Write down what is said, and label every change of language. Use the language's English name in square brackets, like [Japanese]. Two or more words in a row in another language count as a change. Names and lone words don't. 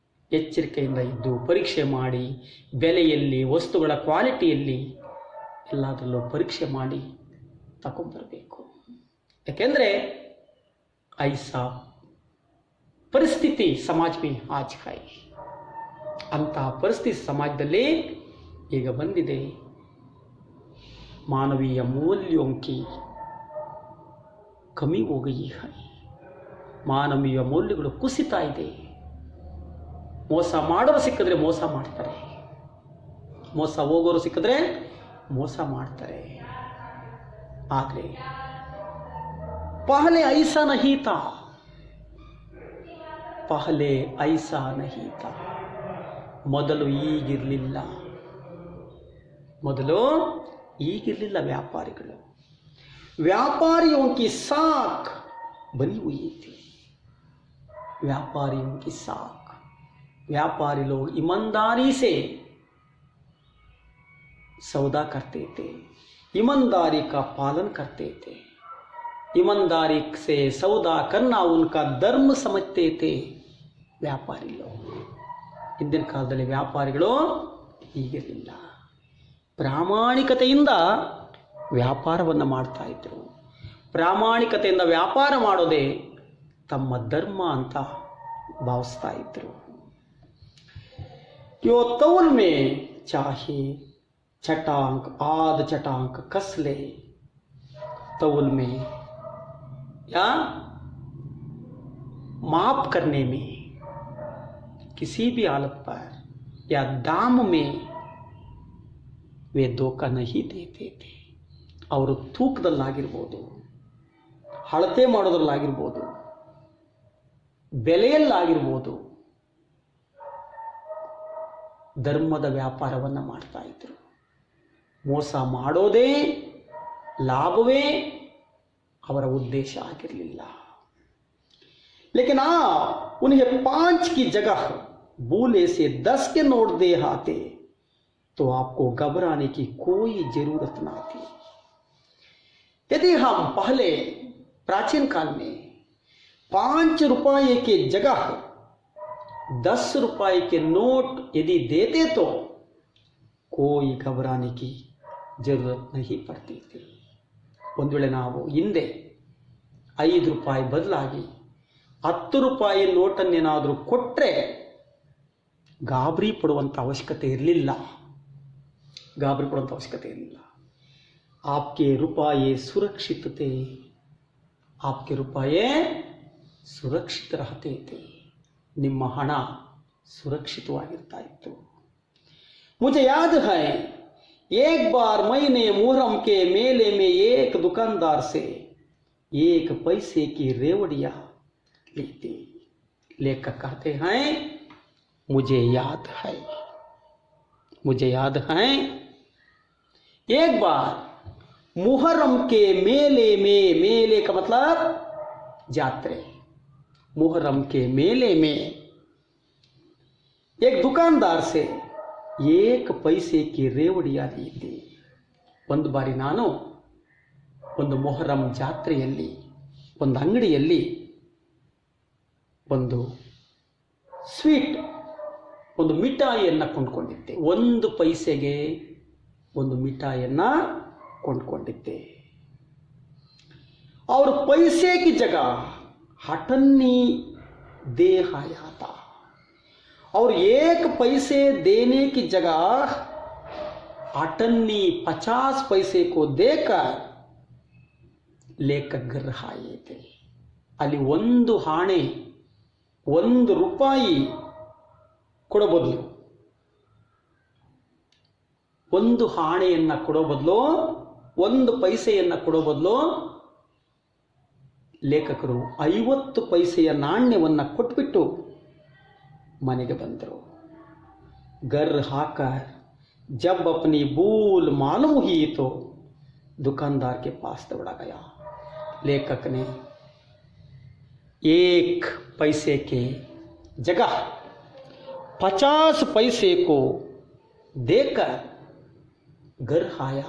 [Kannada] ಎಚ್ಚರಿಕೆಯಿಂದ ಇದ್ದು ಪರೀಕ್ಷೆ ಮಾಡಿ ಬೆಲೆಯಲ್ಲಿ, ವಸ್ತುಗಳ ಕ್ವಾಲಿಟಿಯಲ್ಲಿ ಎಲ್ಲದರಲ್ಲೂ ಪರೀಕ್ಷೆ ಮಾಡಿ ತಗೊಂಡ್ಬರಬೇಕು. ಯಾಕೆಂದರೆ [Hindi] ऐसा परिस्थिति समाज में आज है, [Kannada] ಅಂತಹ ಪರಿಸ್ಥಿತಿ ಸಮಾಜದಲ್ಲಿ ಈಗ ಬಂದಿದೆ. [Hindi] मानवीय मूल्यों की ಕಮ್ಮಿ हो गई है. [Kannada] ಮಾನವೀಯ ಮೌಲ್ಯಗಳು ಕುಸಿತಾ ಇದೆ. ಮೋಸ ಮಾಡೋರು ಸಿಕ್ಕಿದ್ರೆ ಮೋಸ ಮಾಡ್ತಾರೆ, ಮೋಸ ಹೋಗೋರು ಸಿಕ್ಕಿದ್ರೆ ಮೋಸ ಮಾಡ್ತಾರೆ. [Hindi] ಆದರೆ पहले ऐसा नहीं था, पहले ऐसा नहीं था, [Kannada] ಮೊದಲು ಈಗಿರಲಿಲ್ಲ, ಮೊದಲು ಈಗಿರಲಿಲ್ಲ. ವ್ಯಾಪಾರಿಗಳು, [Hindi] व्यापारियों की साख बनी हुई थी. व्यापारियों की साख, व्यापारी लोग ईमानदारी से सौदा करते थे, ईमानदारी का पालन करते थे. ईमानदारी से सौदा करना उनका धर्म समझते थे व्यापारी लोग. [Kannada] ಹಿಂದಿನ ಕಾಲದಲ್ಲಿ ವ್ಯಾಪಾರಿಗಳು ಹೀಗಿರಲಿಲ್ಲ. ಪ್ರಾಮಾಣಿಕತೆಯಿಂದ ವ್ಯಾಪಾರವನ್ನು ಮಾಡ್ತಾ ಇದ್ರು. ಪ್ರಾಮಾಣಿಕತೆಯಿಂದ ವ್ಯಾಪಾರ ಮಾಡೋದೇ ತಮ್ಮ ಧರ್ಮ ಅಂತ ಭಾವಿಸ್ತಾ ಇದ್ರು. [Hindi] यो तौल में चाहे चटांक आध चटांक कस ले, तौल में या माप करने में, किसी भी हालत पर या दाम में वे धोखा नहीं देते थे. [Kannada] ಅವರು ತೂಕದಲ್ಲಾಗಿರ್ಬೋದು, ಅಳತೆ ಮಾಡೋದ್ರಲ್ಲಾಗಿರ್ಬೋದು, ಬೆಲೆಯಲ್ಲಾಗಿರ್ಬೋದು ಧರ್ಮದ ವ್ಯಾಪಾರವನ್ನು ಮಾಡ್ತಾ ಇದ್ರು. ಮೋಸ ಮಾಡೋದೇ, ಲಾಭವೇ ಅವರ ಉದ್ದೇಶ ಆಗಿರಲಿಲ್ಲ. [Hindi] लेकिन उन्हें 5 की जगह भूले से 10 के नोट दे आते तो आपको घबराने की कोई जरूरत ना थी. यदि हम पहले प्राचीन काल में 5 रुपये के जगह 10 रुपये के नोट यदि देते तो कोई घबराने की जरूरत नहीं पड़ती थी. [Kannada] ಒಂದು ವೇಳೆ ನಾವು ಹಿಂದೆ 5 ರೂಪಾಯಿ ಬದಲಾಗಿ 10 ರೂಪಾಯಿ ನೋಟನ್ನೇನಾದರೂ ಕೊಟ್ಟರೆ ಗಾಬರಿ ಪಡುವಂಥ ಅವಶ್ಯಕತೆ ಇರಲಿಲ್ಲ. ಗಾಬರಿ ಪಡುವಂಥ ಅವಶ್ಯಕತೆ ಇರಲಿಲ್ಲ. [Hindi] आपके रुपये सुरक्षित थे, आपके रुपये सुरक्षित रहते थे. [Kannada] ನಿಮ್ಮ ಹಣ ಸುರಕ್ಷಿತವಾಗಿರ್ತಾ ಇತ್ತು. [Hindi] मुझे याद है एक बार मैंने मुहर्रम के मेले में एक दुकानदार से 1 पैसे की रेवड़ियाँ ली थी. लेखक कहते हैं मुझे याद है, मुझे याद है एक बार मुहर्रम के मेले में, मेले का मतलब जात्रे, मुहर्रम के मेले में एक दुकानदार से 1 पैसे की रेवड़ियाँ ली थी. [Kannada] ಒಂದು ಬಾರಿ ನಾನು ಒಂದು ಮೊಹರಂ ಜಾತ್ರೆಯಲ್ಲಿ ಒಂದು ಅಂಗಡಿಯಲ್ಲಿ ಒಂದು ಸ್ವೀಟ್, ಒಂದು ಮಿಠಾಯಿಯನ್ನು ಕೊಂಡ್ಕೊಂಡಿದ್ದೆ. 1 ಪೈಸೆಗೆ ಒಂದು ಮಿಠಾಯಿಯನ್ನು ಕೊಂಡ್ಕೊಂಡಿದ್ದೆ. [Hindi] और पैसे की जगह हटन्नी दे आया था. और 1 पैसे देने की जगह अटन्नी 50 पैसे को देकर लेकर घर आए थे. [Kannada] ಅಲ್ಲಿ ಒಂದು ಹಾಣೆ, 1 ರೂಪಾಯಿ ಕೊಡೋ ಬದಲು, ಒಂದು ಹಾಣೆಯನ್ನು ಕೊಡೋ ಬದಲು, 1 ಪೈಸೆಯನ್ನು ಕೊಡೋ ಬದಲು ಲೇಖಕರು 50 ಪೈಸೆಯ ನಾಣ್ಯವನ್ನು ಕೊಟ್ಬಿಟ್ಟು ಮನೆಗೆ ಬಂದರು. [Hindi] घर आकर जब अपनी भूल मालूम हुई तो दुकानदार के पास दौड़ा गया. लेखक ने 1 पैसे के जगह 50 पैसे को देकर घर आया.